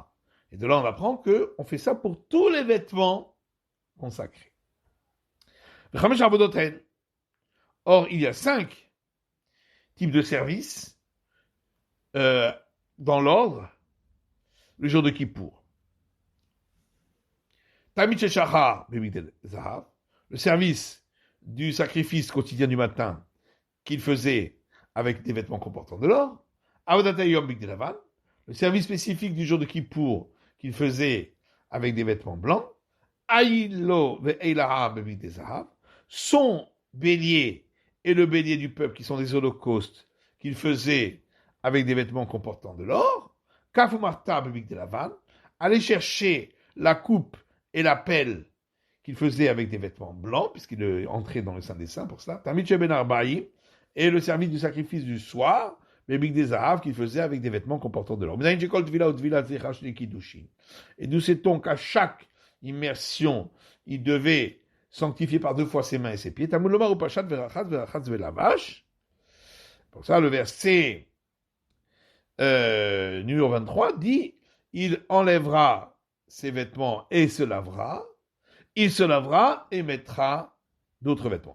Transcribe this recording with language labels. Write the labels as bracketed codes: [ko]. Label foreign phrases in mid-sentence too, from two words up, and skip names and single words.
[fr] Et de là, on apprend qu'on fait ça pour tous les vêtements consacrés. Or, il y a 5 types de services dans l'ordre le jour de Kippour. [he] תמיד של שחר בבגדי זהב, [fr] le service du sacrifice quotidien du matin qu'il faisait avec des vêtements comportant de l'or. [he] עבודת היום בבגדי לבן, [fr] le service spécifique du jour de Kippour qu'il faisait avec des vêtements blancs. [he] אילו ואיל העם בבגדי זהב, [fr] son bélier et le bélier du peuple qui sont des holocaustes qu'il faisait avec des vêtements comportant de l'or. [he] כף ומחתה בבגדי לבן, [fr] aller chercher la coupe et la pelle qu'il faisait avec des vêtements blancs, puisqu'il est entré dans le Saint des Saints pour cela. [he] תמיד של בין הערביים, [fr] et le service du sacrifice du soir, [he] בבגדי זהב, [fr] qu'il faisait avec des vêtements comportant de l'or. Et nous sait-on qu'à chaque immersion, il devait sanctifier par 2 fois ses mains et ses pieds. Pour ça, le verset numéro 23 dit, il enlèvera ses vêtements et se lavera, il se lavera et mettra d'autres vêtements.